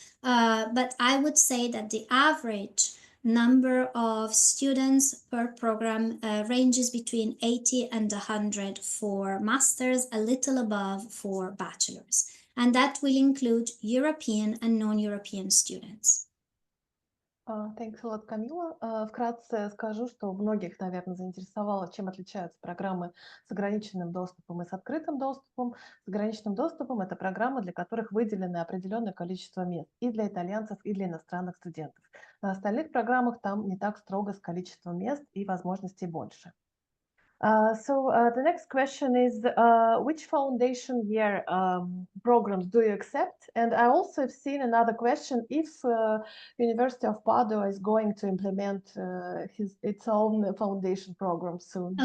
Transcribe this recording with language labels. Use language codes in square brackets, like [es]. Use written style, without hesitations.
[en] But I would say that the average number of students per program ranges between 80 and 100 for masters, a little above for bachelors. And that will include European and non-European students. Thanks a lot, Камила. [ru] Вкратце скажу, что многих, наверное, заинтересовало, чем отличаются программы с ограниченным доступом и с открытым доступом. С ограниченным доступом это программы, для которых выделено определенное количество мест и для итальянцев, и для иностранных студентов. На остальных программах там не так строго с количеством мест и возможностей больше. [en] The next question is, which foundation year programs do you accept? And I also have seen another question, if University of Padova is going to implement its own foundation program soon.